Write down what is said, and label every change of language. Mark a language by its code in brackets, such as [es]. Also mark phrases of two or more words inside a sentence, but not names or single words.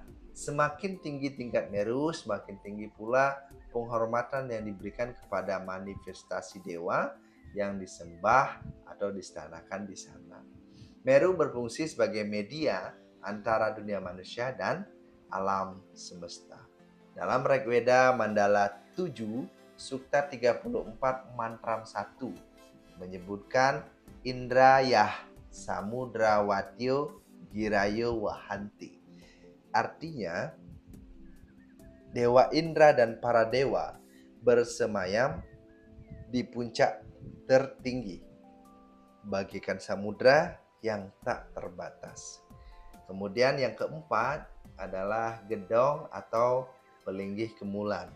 [id] Semakin tinggi tingkat Meru, semakin tinggi pula penghormatan yang diberikan kepada manifestasi dewa yang disembah atau distanakan di sana. Meru berfungsi sebagai media antara dunia manusia dan alam semesta. Dalam Rigveda Mandala 7 Sukta 34 Mantram 1 menyebutkan [sa] Indrayah Samudrawatyo Girayo Wahanti. [id] Artinya, Dewa Indra dan para dewa bersemayam di puncak tertinggi, bagaikan samudra yang tak terbatas. Kemudian yang keempat adalah gedong atau pelinggih kemulan.